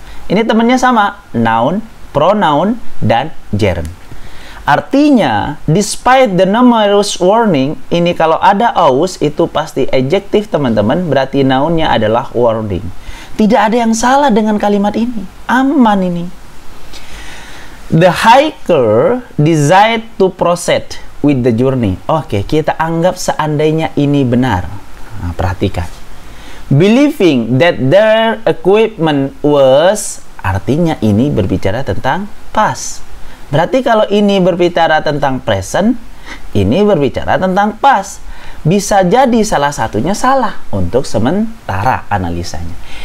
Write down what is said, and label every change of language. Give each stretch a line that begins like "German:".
Indonesian: Ini temennya sama, noun, pronoun, dan gerund. Artinya,
English: despite the numerous warning,
Indonesian: ini kalau ada aus, itu pasti adjektif, teman-teman. Berarti nounnya adalah warning. Tidak ada yang salah dengan kalimat ini. Aman ini.
English: The hiker decided to proceed with the journey.
Indonesian: Oke, kita anggap seandainya ini benar. Nah, perhatikan.
English: Believing that their equipment was,
Indonesian: artinya ini berbicara tentang past. Berarti kalau ini berbicara tentang present, ini berbicara tentang past. Bisa jadi salah satunya salah untuk sementara analisanya.